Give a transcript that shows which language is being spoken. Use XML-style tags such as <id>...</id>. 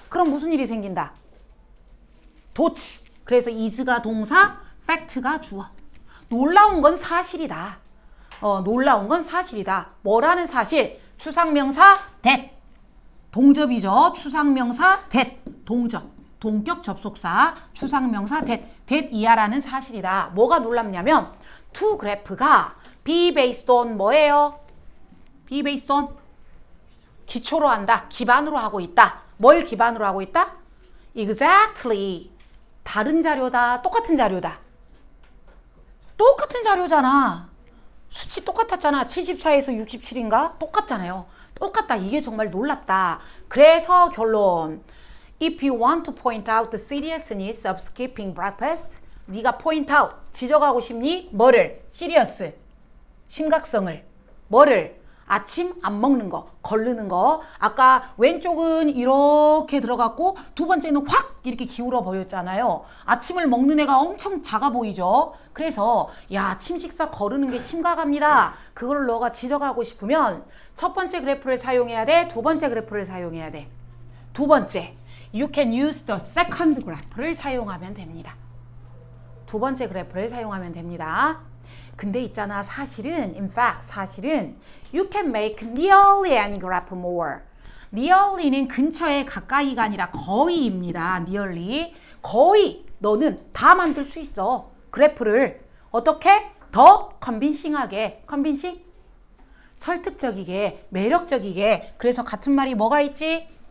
<ko>그럼 무슨 일이 생긴다? 도치. 그래서 is가 동사, fact가 주어. 놀라운 건 사실이다. 놀라운 건 사실이다. 뭐라는 사실? 추상명사 that. 동접이죠. 추상명사 that. 동접. 동격 접속사. 추상명사 that 이하라는 사실이다. 뭐가 놀랍냐면 to graph가 be based on 뭐예요? be based on 기초로 한다. 기반으로 하고 있다. 뭘 기반으로 하고 있다? exactly. 다른 자료다. 똑같은 자료다. 똑같은 자료잖아. 수치 똑같았잖아. 74에서 67인가? 똑같잖아요. 똑같다. 이게 정말 놀랍다. 그래서 결론.</ko> <en>If you want to point out the seriousness of skipping breakfast,</en> <ko>네가 point out, 지적하고 싶니? 뭐를? serious, 심각성을. 뭐를? 아침 안 먹는 거, 거르는 거. 아까 왼쪽은 이렇게 들어갔고 두 번째는 확 이렇게 기울어 버렸잖아요. 아침을 먹는 애가 엄청 작아 보이죠. 그래서 야, 아침 식사 거르는 게 심각합니다. 그걸 너가 지적하고 싶으면 첫 번째 그래프를 사용해야 돼. 두 번째 그래프를 사용해야 돼. 두 번째,</ko> <en>you can use the second graph를</en> <ko>사용하면 됩니다. 두 번째 그래프를 사용하면 됩니다. 근데 있잖아, 사실은</ko> <en>in fact 사실은 you can make nearly any graph more.</en> <ko>nearly는 근처에 가까이가 아니라 거의입니다. nearly 거의 너는 다 만들 수 있어. 그래프를 어떻게? 더 컨빈싱하게. 컨빈싱? 설득적이게, 매력적이게. 그래서 같은 말이 뭐가 있지?</ko>